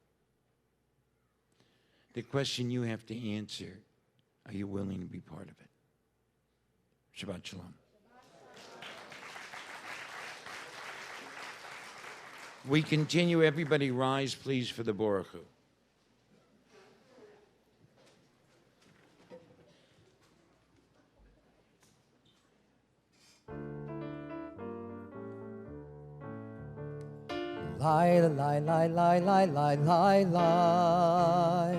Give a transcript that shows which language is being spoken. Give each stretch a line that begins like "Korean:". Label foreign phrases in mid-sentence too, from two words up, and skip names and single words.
English: The question you have to answer, are you willing to be part of it?
Hebrew: Shabbat Shalom.
English: We continue. Everybody rise, please, for the
Hebrew: Baruch Hu. Lie, lie, lie, lie, lie, lie, lie, lie.